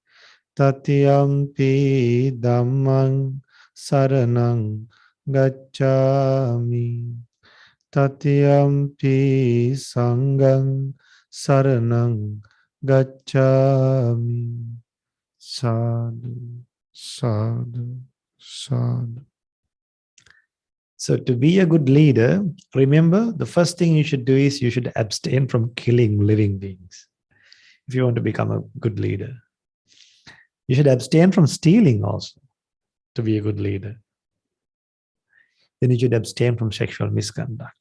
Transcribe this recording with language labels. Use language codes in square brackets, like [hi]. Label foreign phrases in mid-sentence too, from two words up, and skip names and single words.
[pi] Tatyampi dhammang saranang gacchami. Tatyampi sanghang saranang gacchami. Sadhu, sadhu, sadhu. [en] So, to be a good leader, remember the first thing you should do is you should abstain from killing living beings. If you want to become a good leader, you should abstain from stealing also to be a good leader. Then you should abstain from sexual misconduct.